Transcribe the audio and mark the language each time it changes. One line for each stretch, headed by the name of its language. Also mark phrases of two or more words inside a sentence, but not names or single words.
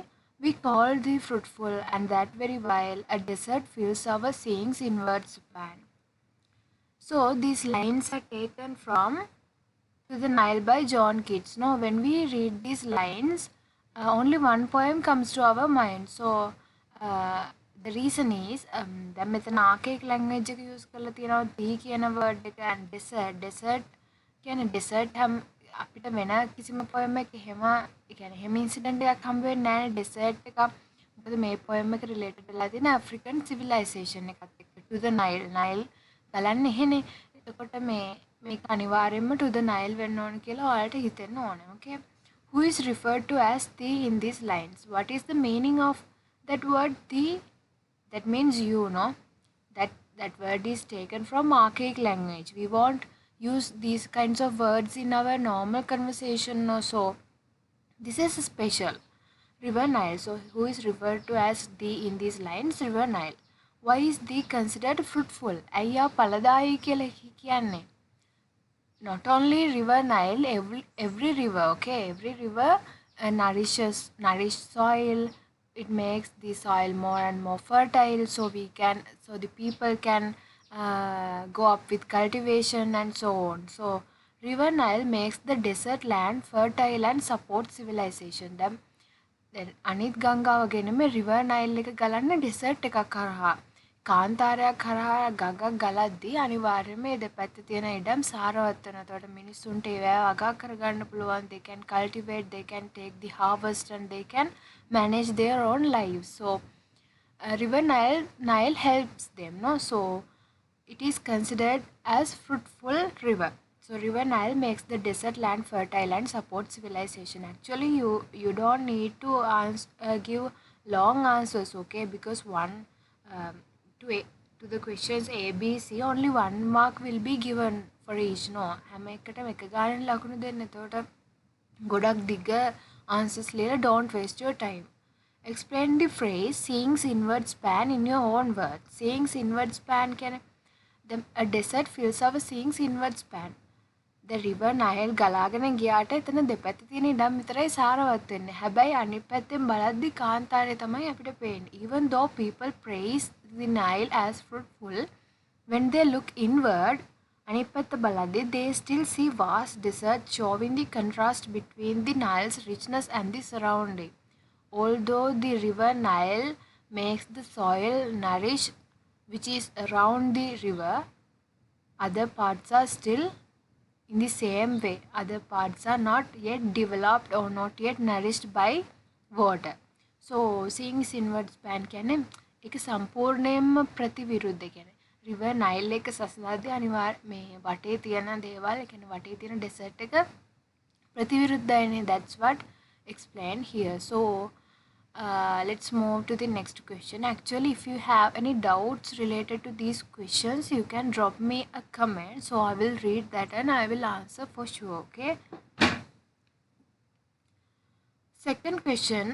English: We call thee fruitful, and that very while a desert fills our sayings inward span. So these lines are taken from To the Nile by John Keats. Now, when we read these lines, only one poem comes to our mind. So the reason is
Sinhala: දැන් මෙතන
English: archaic language
Sinhala: එක use කරලා තියෙනවා දී කියන word එක
English: and desert
Sinhala: කියන්නේ desert හැම අපිට වෙන කිසිම poem එකක එහෙම incident එකක් හම්බ වෙන්නේ නැහැ desert එක. මොකද මේ poem එක related වෙලා තියෙන African civilization එකත් එක්ක
English: to the Nile
Sinhala: බලන්න එහෙනේ. එතකොට මේක අනිවාර්යෙන්ම
English: to the Nile
Sinhala: වෙන්න ඕන කියලා ඔයාලට හිතෙන්න ඕනේ.
English: Okay. Who is referred to as thee in these lines? What is the meaning of that word thee? That means you know. That word is taken from archaic language. We won't use these kinds of words in our normal conversation or so. This is special. River Nile. So who is referred to as thee in these lines? River Nile. Why is thee considered fruitful?
Sinhala: අයියා පළදායි කියලා කියන්නේ.
English: Not only river Nile, every river, okay, every river nourish soil. It makes the soil more and more fertile, so the people can go up with cultivation and so on. So river Nile makes the desert land fertile and supports civilization.
Sinhala: Then අනිත් ගංගාව ගෙනම
English: river Nile
Sinhala: එක ගලන්න desert එකක් කරහා කාන්තාරයක් කරහා ගඟක් ගලද්දී අනිවාර්යයෙන්ම මේ දෙපැත්තේ තියෙන ඉඩම් සාරවත් වෙනවා. එතකොට මිනිස්සුන්ට ඒවා වගා කරගන්න පුළුවන්.
English: They can cultivate, they can take the harvest and they can manage their own lives. So river Nile helps them, no? So it is considered as fruitful river. So river Nile makes the desert land fertile and supports civilization. Actually, you don't need to give long answers, okay? Because to the questions A, B, C, only 1 mark will be given for each. No,
Sinhala: හැම එකටම එක ගානෙන් ලකුණු දෙන්න. එතකොට ගොඩක් දිග answers ලියලා
English: don't waste your time. Explain the phrase seeing's inward span in your own words. Seeing's inward span කියන්නේ a desert fills our seeing's inward span. The river Nile
Sinhala: ගලාගෙන ගියාට එතන දෙපැත්තේ තියෙන ඉඩම් විතරයි සාරවත් වෙන්නේ. හැබැයි අනිත් පැත්තෙන් බලද්දි කාන්තාරය තමයි අපිට පේන්නේ.
English: Even though people praise the Nile as fruitful, when they look inward,
Sinhala: අනිත් පැත්ත බලද්දි
English: they still see vast desert showing the contrast between the Nile's richness and the surrounding. Although the river Nile makes the soil nourish which is around the river, other parts are still in the same way. Other parts are not yet developed or not yet nourished by water. So seeing inward span
Sinhala: කියන්නේ ඒක සම්පූර්ණයෙන්ම ප්‍රතිවිරුද්ධ කියන්නේ.
English: river Nile
Sinhala: එක සසඳද්දී අනිවාර්ය මේ වටේ තියෙන දේවල් කියන්නේ වටේ තියෙන desert එක ප්‍රතිවිරුද්ධයිනේ.
English: That's what explained here. So let's move to the next question. Actually, if you have any doubts related to these questions, you can drop me a comment. So I will read that and I will answer for sure, okay? Second question.